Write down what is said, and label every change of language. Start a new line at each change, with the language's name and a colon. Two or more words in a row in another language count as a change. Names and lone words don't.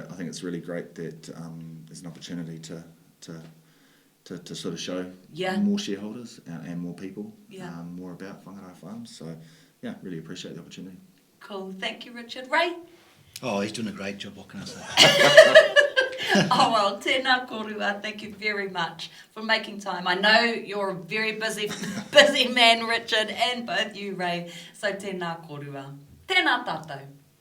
English: I think it's really great that there's an opportunity to sort of show more shareholders and more people more about Whangara Farms. So, really appreciate the opportunity. Cool. Thank you, Richard. Ray? Oh, he's doing a great job, what can I say? Oh, well,
Māori: tēnā korua,
English: thank you very much for making time. I know you're a very busy man, Richard, and both you, Ray, so
Māori: tēnā korua. Tēnā tātou.